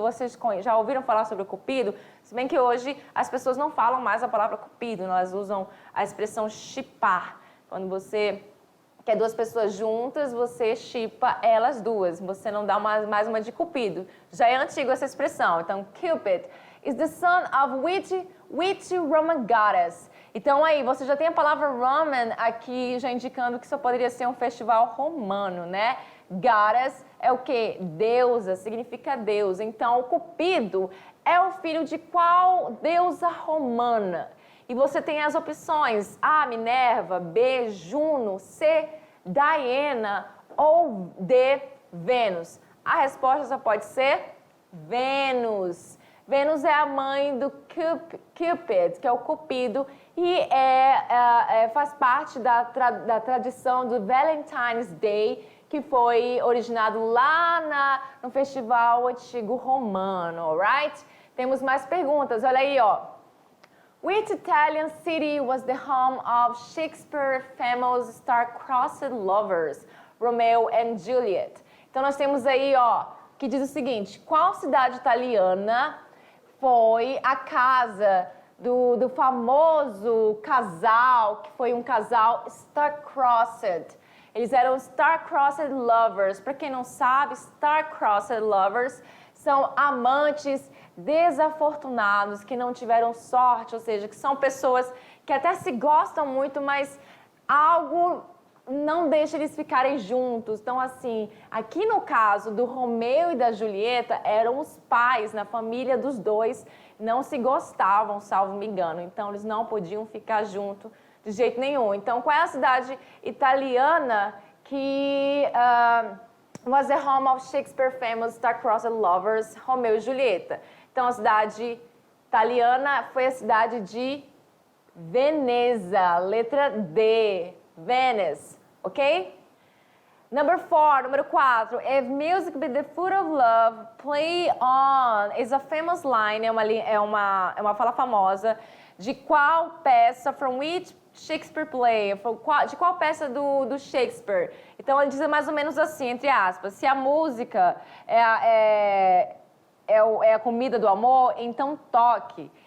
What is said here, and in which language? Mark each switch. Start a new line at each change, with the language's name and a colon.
Portuguese: Vocês já ouviram falar sobre o Cupido? Se bem que hoje as pessoas não falam mais a palavra Cupido, elas usam a expressão shippar. Quando você quer 2 pessoas juntas, você shippa elas duas. Você não dá mais uma de Cupido. Já é antigo essa expressão.
English: Então, Cupid is the son of which Roman goddess?
Portuguese: Então, aí, você já tem a palavra Roman aqui, já indicando que isso poderia ser um festival romano, né? Goddess é o quê? Deusa, significa Deus. Então, o Cupido é o filho de qual deusa romana? E você tem as opções A, Minerva, B, Juno, C, Diana ou D, Vênus. A resposta só pode ser Vênus. Vênus é a mãe do Cupid, que é o Cupido, e faz parte da tradição do Valentine's Day, que foi originado lá no festival antigo romano, alright? Temos mais perguntas, olha aí, ó.
English: Which Italian city was the home of Shakespeare's famous star-crossed lovers, Romeo and Juliet?
Portuguese: Então, nós temos aí, ó, que diz o seguinte: qual cidade italiana foi a casa do famoso casal, que foi um casal star-crossed? Eles eram star-crossed lovers. Para quem não sabe, star-crossed lovers são amantes desafortunados, que não tiveram sorte, ou seja, que são pessoas que até se gostam muito, mas algo não deixa eles ficarem juntos. Então, assim, aqui no caso do Romeu e da Julieta, eram os pais, na família dos dois, não se gostavam, salvo me engano. Então, eles não podiam ficar juntos de jeito nenhum. Então, qual é a cidade italiana que
English: was the home of Shakespeare's famous star-crossed lovers,
Portuguese: Romeu e Julieta? Então, a cidade italiana foi a cidade de Veneza, letra D, Venice, ok? Número 4.
English: If music be the food of love, play on. Is a famous line,
Portuguese: é uma fala famosa de qual peça,
English: from which Shakespeare play,
Portuguese: de qual peça do Shakespeare. Então, ele diz mais ou menos assim, entre aspas, se a música é a comida do amor, então toque.